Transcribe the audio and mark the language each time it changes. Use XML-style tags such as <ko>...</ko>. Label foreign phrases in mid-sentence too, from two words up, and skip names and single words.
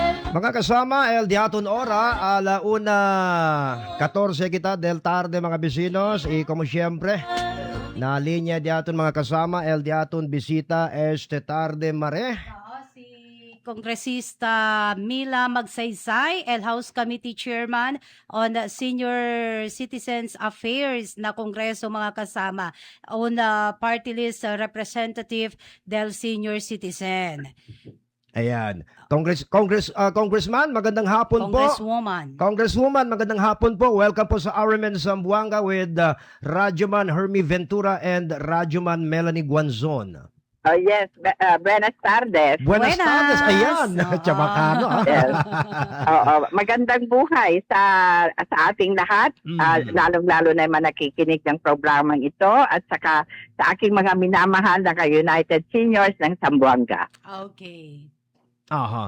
<cbk>Mga kasama, el diaton ora, alauna 14 kita del tarde mga bisinos, y como siempre, na linya diaton mga kasama, el diaton bisita este tarde mare. Si Kongresista Mila Magsaysay, El House Committee Chairman on Senior Citizens Affairs na Kongreso mga kasama, on Party List Representative del Senior Citizen. Ayan.</cbk> <tl>Congressman, magandang hapon Congresswoman. po. Congresswoman, magandang hapon po.</tl> <en>Welcome</en> <tl>po sa</tl> <en>RMN Zamboanga with Radyoman Hermie Ventura and Radyoman Melanie Guanzon. Oh yes,</en> <cbk>buenas tardes. Buenas tardes.</cbk> <tl>Ayan. Oo. Tsabakano.</tl> <en>Yes.</en> <tl>Oo, magandang buhay sa ating lahat, lalong-lalo na yung mga nakikinig ng programang ito at saka sa aking mga minamahal na United Seniors ng Zamboanga.</tl> <en>Okay. Aha.</en>